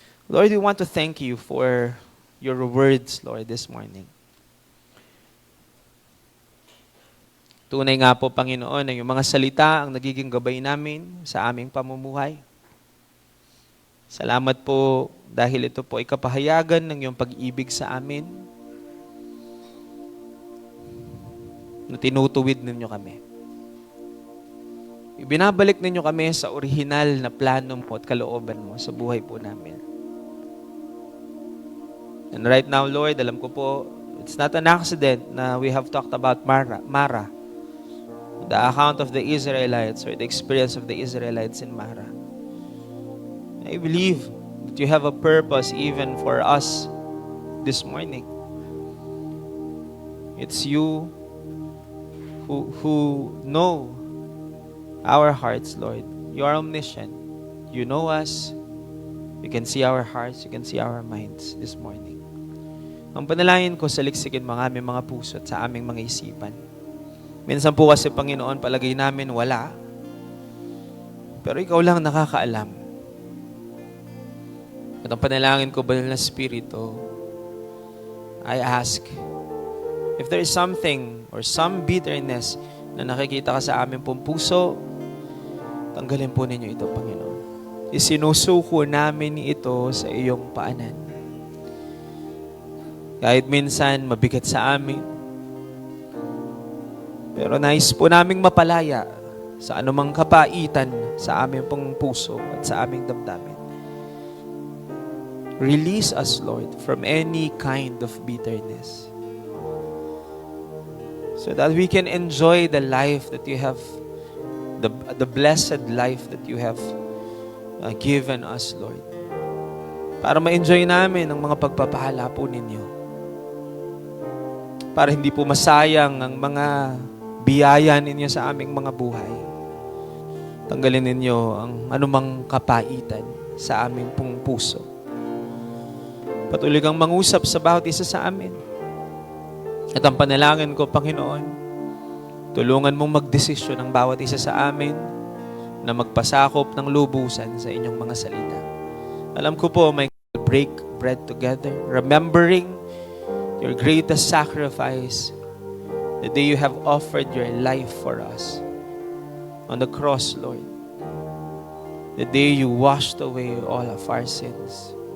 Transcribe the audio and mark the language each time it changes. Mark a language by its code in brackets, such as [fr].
[en] Lord, we want to thank you for your words, Lord, this morning. [tl] Tunay nga po, Panginoon, na yung mga salita ang nagiging gabay namin sa aming pamumuhay. Salamat po dahil ito po ay kapahayagan ng iyong pag-ibig sa amin na tinutuwid ninyo kami. Ibinabalik ninyo kami sa orihinal na plano mo at kalooban mo sa buhay po namin. [en] And right now, Lord, [tl] alam ko po, [en] it's not an accident na we have talked about Mara, the account of the Israelites or the experience of the Israelites in Mara. I believe that you have a purpose even for us this morning. It's you who know our hearts, Lord. You are omniscient. You know us. You can see our hearts. You can see our minds this morning. [tl] Ang panalangin ko, saliksikin mo ang aming mga puso at sa aming mga isipan. Minsan po kasi, Panginoon, palagay namin wala. Pero ikaw lang nakakaalam. At ang panalangin ko, Banal na Espiritu, [en] I ask, if there is something or some bitterness [tl] na nakikita ka sa aming pong puso, tanggalin po ninyo ito, Panginoon. Isinusuko namin ito sa iyong paanan. Kahit minsan mabigat sa amin, pero nais po naming mapalaya sa anumang kapaitan sa aming pong puso at sa aming damdamin. [en] Release us, Lord, from any kind of bitterness, so that we can enjoy the life that you have, the blessed life that you have given us, Lord. [tl] Para ma-enjoy namin ang mga pagpapala po ninyo. Para hindi po masayang ang mga biyaya ninyo sa aming mga buhay. Tanggalin ninyo ang anumang kapaitan sa aming pong puso. Patuloy kang mangusap sa bawat isa sa amin. At ang panalangin ko, Panginoon, tulungan mong magdesisyon ang bawat isa sa amin na magpasakop ng lubusan sa inyong mga salita. Alam ko po, may [en] break bread together, remembering your greatest sacrifice, the day you have offered your life for us on the cross, Lord. The day you washed away all of our sins.